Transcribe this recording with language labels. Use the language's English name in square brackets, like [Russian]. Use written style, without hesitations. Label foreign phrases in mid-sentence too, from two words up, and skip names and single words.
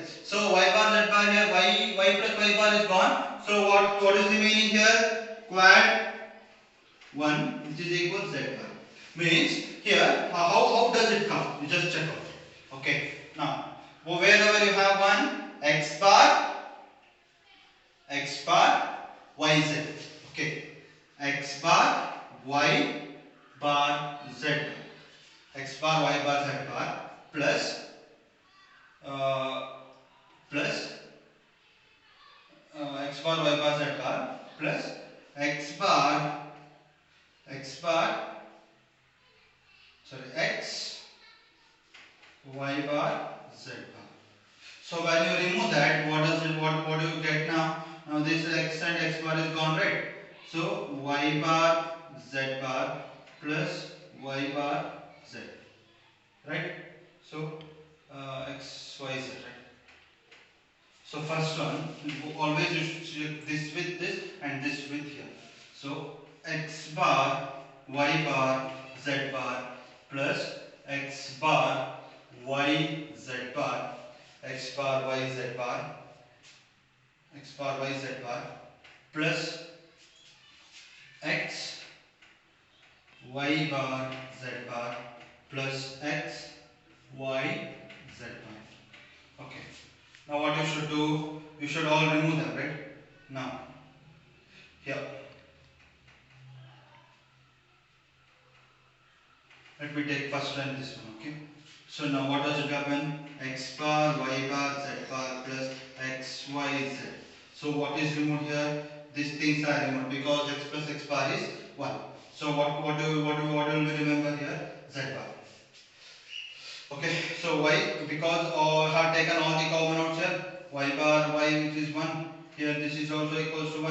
[English] So y bar, z bar here, y plus y bar is gone. So what is remaining here? Quad 1 which is equal z bar. Means here how does it come? You just check out. Okay. Now wherever you have one x bar yz. Okay. X bar y bar z bar. X bar y bar z bar plus x bar y bar z bar plus x y bar z bar. So when you remove that, what do you get now? Now this x and x bar is gone, right? So y bar z bar plus y bar z, right? So x y z, right? So first one, always you should check this with this and this with here. So x bar y bar z bar plus x bar y z bar, x bar y z bar, x bar y z bar plus x y bar z bar plus x y z bar. Okay. Now what you should do? You should all remove them, right? Now here let me take first one this one. Okay. So now what does it happen? X bar y bar z bar plus x y z. So what is removed here? These things are removed because x plus x bar is 1. So what do we remember here? Z bar. Okay, so y, because I have taken all the common outs here, y bar y which is 1, here this is also equals to 1.